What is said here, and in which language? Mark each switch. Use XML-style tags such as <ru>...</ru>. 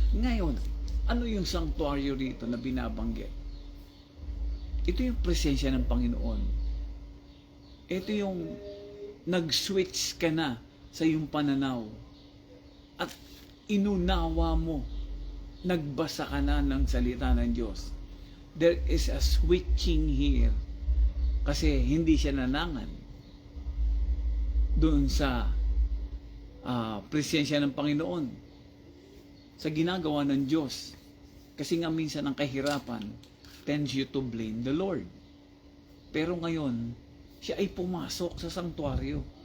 <tl>Ngayon, ano yung sanktuaryo rito na binabanggit? Ito yung presensya ng Panginoon. Ito yung nag-switch ka na sa iyong pananaw. At inunawa mo, nagbasa ka na ng salita ng Diyos.</tl> <en>There is a switching here.</en> <tl>Kasi hindi siya nanangan doon sa presensya ng Panginoon. Sa ginagawa ng Diyos. Kasi nga minsan ang kahirapan</tl> <en>tends you to blame the Lord.</en> <tl>Pero ngayon, siya ay pumasok sa sanktuaryo.</tl>